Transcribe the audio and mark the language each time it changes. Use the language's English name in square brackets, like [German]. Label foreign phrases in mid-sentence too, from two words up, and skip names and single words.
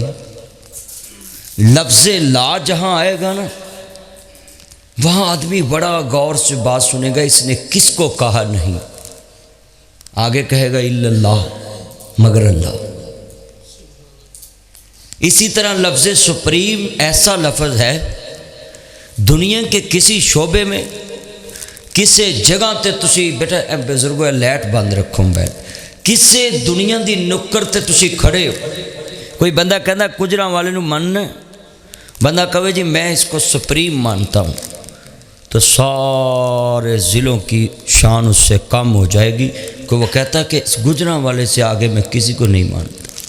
[Urdu] لفظ لا جہاں آئے گا نا، وہاں آدمی بڑا غور سے بات سنے گا، اس نے کس کو کہا نہیں، آگے کہے گا [Arabic] الا اللہ، [Urdu] مگر اللہ۔ اسی طرح لفظ سپریم ایسا لفظ ہے، دنیا کے کسی شعبے میں [Punjabi] کسے جگہ تے تسی بیٹا اے بزرگو لائٹ بند رکھو موبائل، کسے دنیا دی نکر تے تسی کھڑے ہو، کوئی بندہ کہنا کجراں والے نو ماننا ہے، بندہ کہے جی [Urdu] میں اس کو سپریم مانتا ہوں، تو سارے ضلعوں کی شان اس سے کم ہو جائے گی، کہ وہ کہتا ہے کہ اس گجراں والے سے آگے میں کسی کو نہیں مانتا۔